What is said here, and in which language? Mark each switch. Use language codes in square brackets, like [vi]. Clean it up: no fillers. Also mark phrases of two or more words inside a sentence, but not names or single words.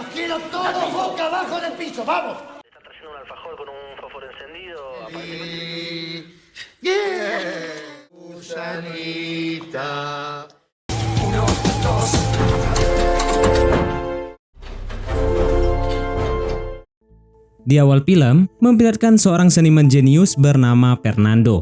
[es] Pero todos boca abajo en el piso, vamos. Está trayendo un alfajor con un fósforo encendido. Gusanita. [id] Di awal film, memperlihatkan seorang seniman jenius bernama Fernando.